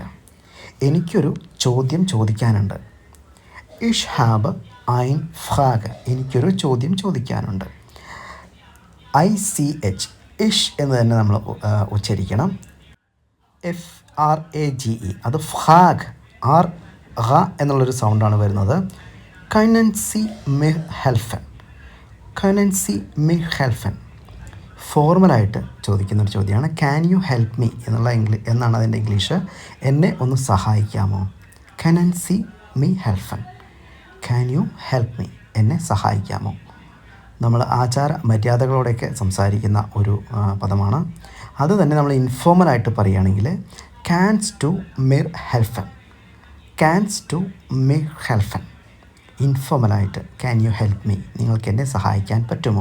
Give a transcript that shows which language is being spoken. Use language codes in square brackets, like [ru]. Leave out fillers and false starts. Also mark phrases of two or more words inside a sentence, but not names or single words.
[ml] എനിക്കൊരു ചോദ്യം ചോദിക്കാനുണ്ട്. [de] Ich hab ein Frage. [ml] എനിക്കൊരു ചോദ്യം ചോദിക്കാനുണ്ട്. ICH ഇഷ് എന്ന് തന്നെ നമ്മൾ ഉച്ചരിക്കണം. FRAGE അത് ഫ്രാഗ്, എന്നുള്ളൊരു സൗണ്ടാണ് വരുന്നത്. [de] können Sie mir helfen. [ml] ഫോർമലായിട്ട് ചോദിക്കുന്നൊരു ചോദ്യമാണ്. [en] can you help me [ml] എന്നാണ് അതിൻ്റെ ഇംഗ്ലീഷ്. എന്നെ ഒന്ന് സഹായിക്കാമോ. [de] können Sie mir helfen. [en] can you help me, [ml] എന്നെ സഹായിക്കാമോ. നമ്മൾ ആചാര മര്യാദകളോടെയൊക്കെ സംസാരിക്കുന്ന ഒരു പദമാണ്. അത് തന്നെ നമ്മൾ ഇൻഫോമലായിട്ട് പറയുകയാണെങ്കിൽ [de] kannst du mir helfen. [ml] ഇൻഫോമലായിട്ട് [en] can you help me, [ml] നിങ്ങൾക്ക് എന്നെ സഹായിക്കാൻ പറ്റുമോ.